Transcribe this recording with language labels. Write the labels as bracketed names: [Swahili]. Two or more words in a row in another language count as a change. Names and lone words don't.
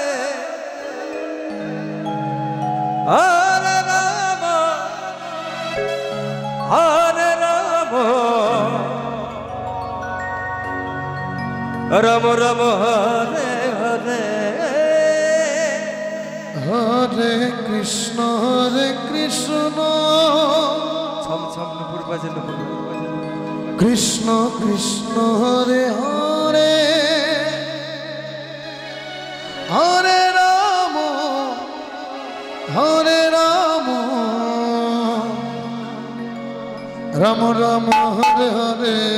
[Sanskrit] हरे राम राम राम हरे हरे. हरे कृष्ण [Bangla] ছম ছম নুপুর বাজে নুপুর বাজে। [Sanskrit] कृष्ण कृष्ण हरे हरे, हरे राम राम राम हरे हरे.